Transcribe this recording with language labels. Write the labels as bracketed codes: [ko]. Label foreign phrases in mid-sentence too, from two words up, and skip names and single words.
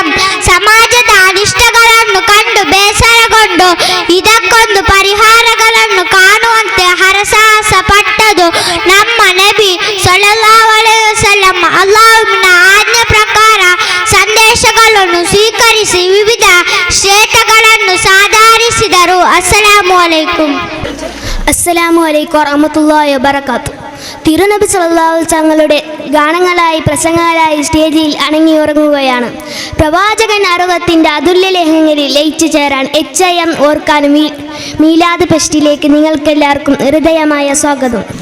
[kn] ಸಮಾಜದ ಅನಿಷ್ಟಗಳನ್ನು ಕಂಡು ಬೇಸರಗೊಂಡು ಇದಕ್ಕೊಂದು ಪರಿಹಾರಗಳನ್ನು ಕಾಣುವಂತೆ ಹರಸಾಹಸ ಪಟ್ಟದು ನಮ್ಮ ನಬಿ [ar] صلى الله عليه وسلم. [kn] ಅಲ್ಲಾಹುವಿನ ಆಜ್ಞೆ ಪ್ರಕಾರ ಸಂದೇಶಗಳನ್ನು ಸ್ವೀಕರಿಸಿ ವಿವಿಧ ಶ್ರೇಷ್ಠಗಳನ್ನು ಸಾಧಾರಿಸಿದರು. [ar] السلام عليكم. السلام عليكم ورحمة الله وبركاته. [ml] തിരുനബി [ar] صلى الله عليه [ml] തങ്ങളുടെ ഗാനങ്ങളായി പ്രസംഗങ്ങളായി സ്റ്റേജിൽ അണങ്ങിയുറങ്ങുകയാണ്. പ്രവാചകൻ അറുപത്തിൻ്റെ അതുല്യ ലേഖനങ്ങളിൽ ലയിച്ചു ചേരാൻ HIM ഓർക്കാനും മീലാദ് ഫെസ്റ്റിലേക്ക് നിങ്ങൾക്കെല്ലാവർക്കും ഹൃദയമായ സ്വാഗതം.